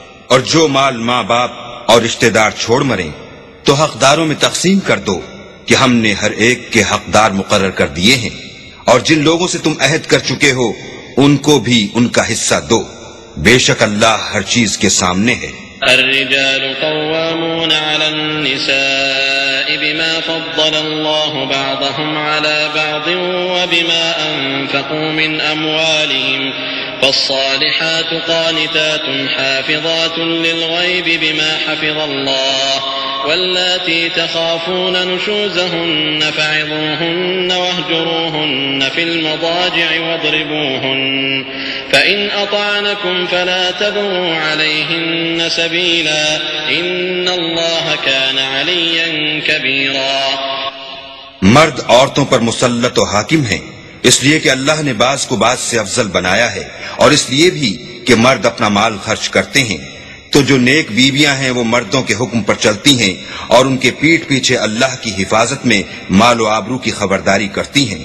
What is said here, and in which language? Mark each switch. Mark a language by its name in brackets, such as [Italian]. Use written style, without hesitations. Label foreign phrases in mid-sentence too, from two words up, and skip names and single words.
[Urdu] اور جو مال ماں باپ اور رشتہ دار چھوڑ مریں تو حقداروں میں تقسیم کر دو کہ ہم نے ہر ایک کے حقدار مقرر کر دیے ہیں، اور جن لوگوں سے تم عہد کر چکے ہو ان کو بھی ان کا حصہ دو. بے شک اللہ ہر چیز کے سامنے ہے. [Arabic] الرجال قوامون على النساء بما فضل الله بعضهم على بعض وبما أنفقوا من أموالهم فالصالحات قانتات حافظات للغيب بما حفظ الله واللاتي تخافون نشوزهن فعظوهن واهجروهن في المضاجع واضربوهن فإن أطعنكم فلا تبغوا عليهن سبيلا إن الله كان عليا كبيرا. [Urdu] مرد عورتوں پر مسلط و حاکم ہیں، اس لیے کہ اللہ نے بعض کو بعض سے افضل بنایا ہے، اور اس لیے بھی کہ مرد اپنا مال خرچ کرتے ہیں. تو جو نیک بیویاں ہیں وہ مردوں کے حکم پر چلتی ہیں اور ان کے پیٹھ پیچھے اللہ کی حفاظت میں مال و آبرو کی خبرداری کرتی ہیں.